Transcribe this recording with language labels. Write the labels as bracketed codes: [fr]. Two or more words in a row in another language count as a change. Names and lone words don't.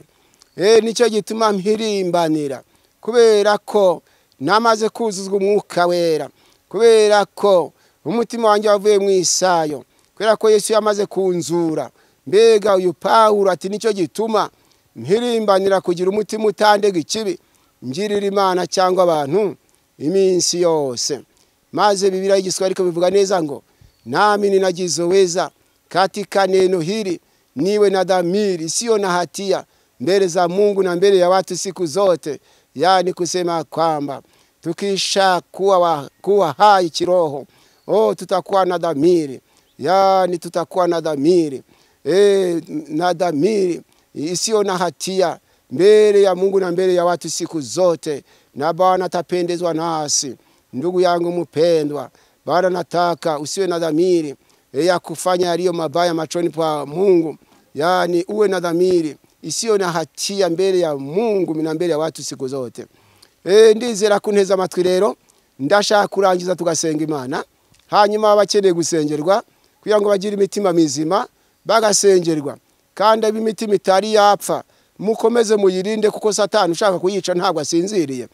[rw] Nicyo gituma mpirimbanira, kubera ko namaze kuzuzwa umwuka wera, kubera ko umutima wanjye wavuye mu isayo, kubera ko Yesu yamaze kunzura. Mbega uyu Pawulo ati nicyo gituma mpirimbanira kugira umutima utandega ikibi, ngirira Imana cyangwa abantu iminsi yose. Maze Biblia y'Igiswahili bivuga neza ngo [sw] nami ninajizoweza katika neno hili niwe na dhamiri sio na hatia mbele za Mungu na mbele ya watu siku zote. Yani kusema kwamba tukisha kuwa hai kiroho, tutakuwa na dhamiri, yani tutakuwa na dhamiri na dhamiri isio na hatia mbele ya Mungu na mbele ya watu siku zote, na Bwana atapendezwa nasi. Ndugu yangu mpendwa, Bwana nataka usiwe na dhamiri ya kufanya yaliyo mabaya machoni pa Mungu, yani uwe na dhamiri isiyo na hatia mbele ya Mungu na mbele ya watu siku zote. [rw] Ndizera kunteza amatwi rero, ndashaka kurangiza tugasenga Imana, hanyuma abakeneye gusengerwa kugira ngo bagire imitima mizima bagasengerwa, kandi ab'imitima itari yapfa mukomeze muyirinde, kuko Satani ushaka kuyica ntabwo asinziriye.